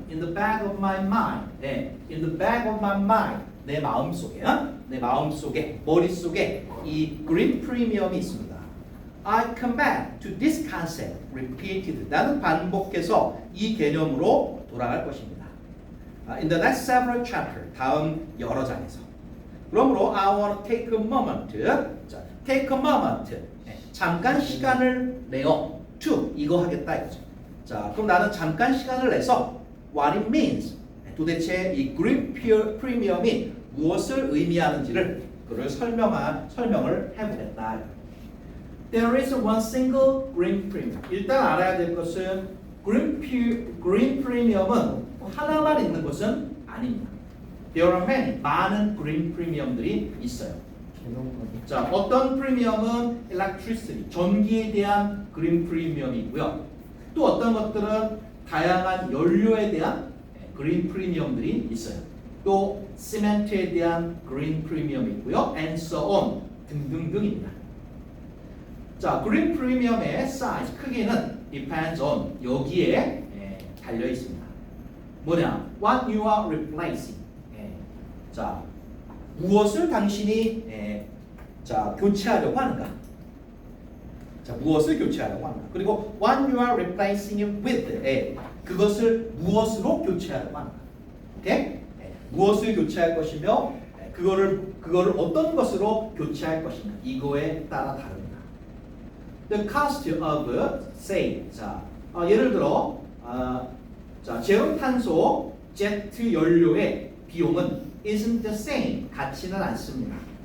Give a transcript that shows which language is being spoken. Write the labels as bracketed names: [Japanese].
[English] In the back of my mind, in the back of my mind, [Korean] 내 마음속에, 머릿속에 이 green premium이 있습니다. [English] I come back to this concept repeated. [Korean] 나는 반복해서 이 개념으로 돌아갈 것입니다. [English] In the next several chapters, [Korean] 다음 여러 장에서. 그러므로 [English] I want to take a moment. 자, take a moment. [Korean] 잠깐 시간을 내어 to 이거 하겠다 이거죠. 자, 그럼 나는 잠깐 시간을 내서 [English] what it means. [Korean] 도대체 이 green premium이 무엇을 의미하는지를 그를 설명을 해보겠다. [English] There is one single green premium. [Korean] 일단 알아야 될 것은 green premium은 하나만 있는 것은 아닙니다. [English] There are many, [Korean] 많은 green premium들이 있어요. 자, 어떤 프리미엄은 electricity, 전기에 대한 green premium이 있고요. 또 어떤 것들은 다양한 연료에 대한 green premium들이 있어요. 또 시멘트에 대한 green premium이 있고요. [English] and so on [Korean] 등등등입니다. 자, green premium의 size, 크기는 [English] depends on [Korean] 여기에 달려 있습니다. 뭐냐? [English] What you are replacing. [Korean] 자, 무엇을 당신이 자, 교체하려고 하는가? 자, 무엇을 교체하려고 한다. 그리고 [English] what you are replacing it with. [Korean] 그것을 무엇으로 교체하려고 한다. 오케이? 무엇을 교체할 것이며 그거를 어떤 것으로 교체할 것이냐 이거에 따라 다릅니다. [English] The cost of say [Korean] 자 예를 들어 자 제로 탄소 제트 연료의 비용은 [English] isn't the same [Korean] 같지는 않습니다.